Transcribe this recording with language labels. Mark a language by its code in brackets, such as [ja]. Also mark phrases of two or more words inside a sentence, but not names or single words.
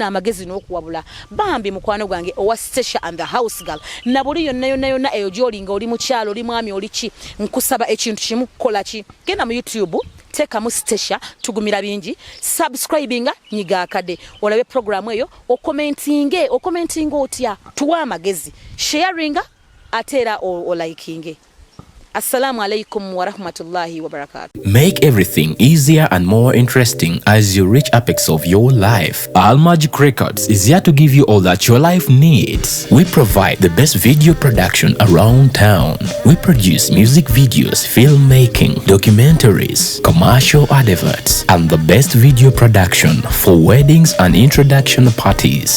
[lg] amagezi n'okuwabula bambi mukwano gwange owa Stasha and the House Girl na buli yonna eyo gy'olinga oli mukyalo oli mwami oli ki nkusaba ekintu kimu kola ki genda mu YouTube tekamu Stasha tugumira bingi subscribinga nyiga akade olabe program eyo okomentinge otya tuwa amagezi sharinga atera o likinge. [ar] السلام عليكم ورحمة الله وبركاته. [en] Make everything easier and more interesting as you reach apex of your life. Al Magic Records is here to give you all that your life needs. We provide the best video production around town. We produce music videos, filmmaking, documentaries, commercial adverts, and the best video production for weddings and introduction parties.